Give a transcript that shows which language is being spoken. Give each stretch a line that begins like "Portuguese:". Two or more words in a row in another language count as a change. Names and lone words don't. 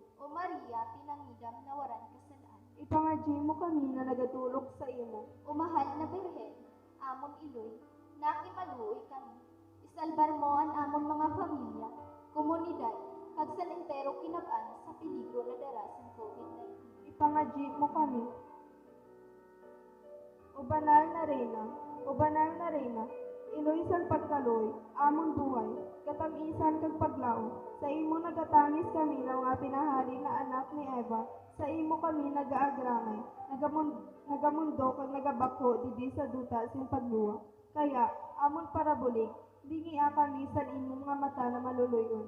Hiligaynon: O Maria, pinangidam na waran kasalaan. Ipangadyi mo kami na nagatulog sa imo. O mahal na Birhen, amon iloy, nakimaluoy kami. Isalbar mo ang amon mga pamilya, komunidad, kag sa entero kinab-an sa peligro na darasan COVID-19. Ipangadyi mo kami. O banal na reyna, o banal na reyna, iloy san pagkaloy, amon buhay, katamisan kag paglaom. Sa imo nagatangis kami ng mga pinahari na anak ni Eva, sa imo kami nagaagramay, nagamundo kag nagabako didi sa duta sin pagluwa. Kaya, amon parabulig, bingia kami sa imo mga mata na maluluyon.